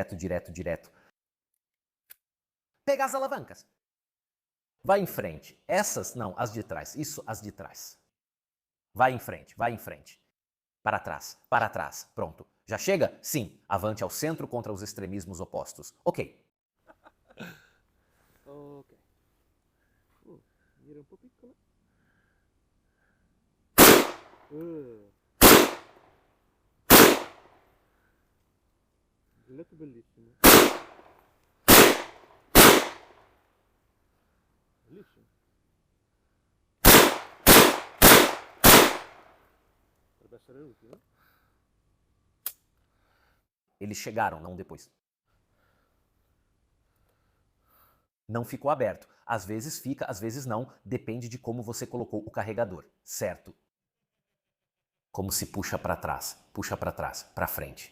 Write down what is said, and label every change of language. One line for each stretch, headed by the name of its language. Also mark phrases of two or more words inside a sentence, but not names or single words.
Portuguese: Pega as alavancas. Vai em frente. Essas, não, as de trás. Isso, as de trás. Vai em frente. Para trás. Pronto. Já chega? Sim. Avante ao centro contra os extremismos opostos. Ok.
Italian: Ok. Era un po' piccola. Il letto bellissimo. Bellissimo. Potrebbe essere utile.
Portuguese: Eles chegaram, não depois. Não ficou aberto. Às vezes fica, às vezes não, depende de como você colocou o carregador, certo? Como se puxa para trás, para frente.